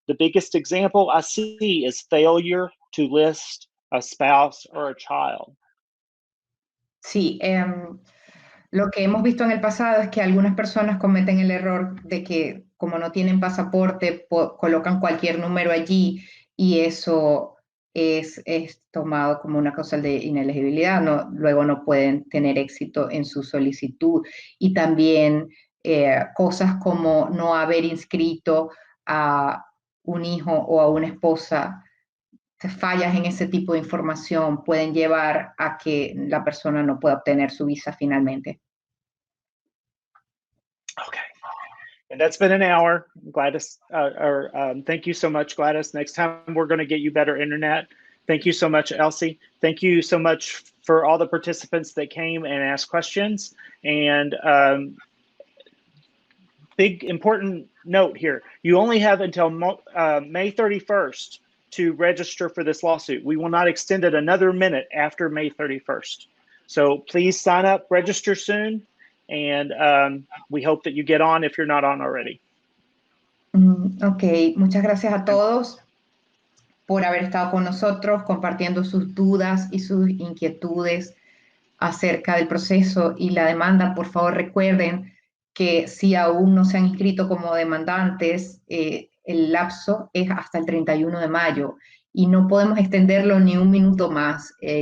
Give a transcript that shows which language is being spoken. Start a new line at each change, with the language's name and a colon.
English: The biggest example I see is failure to list a spouse or a child.
Spanish: Sí, lo que hemos visto en el pasado es que algunas personas cometen el error de que, como no tienen pasaporte, colocan cualquier número allí, y eso es tomado como una causal de inelegibilidad. Luego no pueden tener éxito en su solicitud. Y también cosas como no haber inscrito a un hijo o a una esposa, fallas en ese tipo de información pueden llevar a que la persona no pueda obtener su visa finalmente.
English: Okay. And that's been an hour, Gladys. Thank you so much, Gladys. Next time we're going to get you better internet. Thank you so much, Elsi. Thank you so much for all the participants that came and asked questions. And big important note here: you only have until May 31st to register for this lawsuit. We will not extend it another minute after May 31st. So please sign up, register soon. And we hope that you get on if you're not on already.
Spanish: Ok, muchas gracias a todos por haber estado con nosotros, compartiendo sus dudas y sus inquietudes acerca del proceso y la demanda. Por favor, recuerden que si aún no se han inscrito como demandantes, el lapso es hasta el 31 de mayo y no podemos extenderlo ni un minuto más.